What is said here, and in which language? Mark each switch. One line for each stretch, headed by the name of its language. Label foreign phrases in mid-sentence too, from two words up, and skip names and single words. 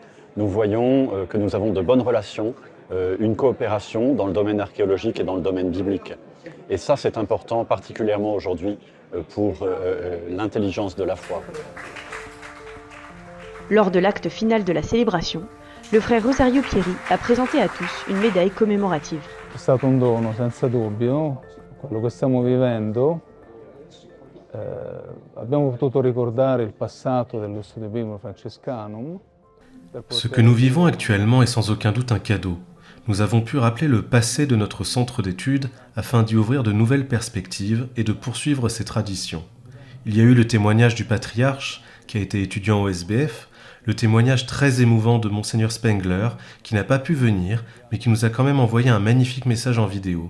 French: Nous voyons que nous avons de bonnes relations, une coopération dans le domaine archéologique et dans le domaine biblique. Et ça, c'est important, particulièrement aujourd'hui, pour l'intelligence de la foi. Lors de l'acte final de la célébration, le frère Rosario Pieri a présenté à tous une médaille commémorative.
Italian: È stato un dono, senza dubbio, quello che stiamo vivendo. Abbiamo potuto ricordare il passato dello Studio Biblico Franciscanum.
French: Ce que nous vivons actuellement est sans aucun doute un cadeau. Nous avons pu rappeler le passé de notre centre d'études afin d'y ouvrir de nouvelles perspectives et de poursuivre ces traditions. Il y a eu le témoignage du patriarche, qui a été étudiant au SBF, le témoignage très émouvant de Monseigneur Spengler, qui n'a pas pu venir, mais qui nous a quand même envoyé un magnifique message en vidéo.